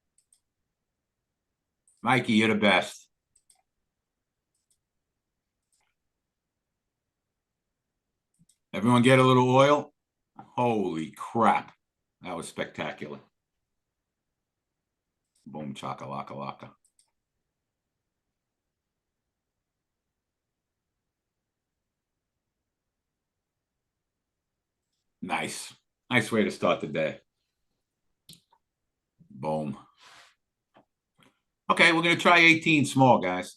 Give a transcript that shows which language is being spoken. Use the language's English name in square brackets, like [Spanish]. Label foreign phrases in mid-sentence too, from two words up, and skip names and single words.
[English] Mikey, you're the best. Everyone get a little oil? Holy crap. That was spectacular. Boom, chaka-laka-laka. Nice. Nice way to start the day. Boom. Okay, we're going to try 18 small, guys.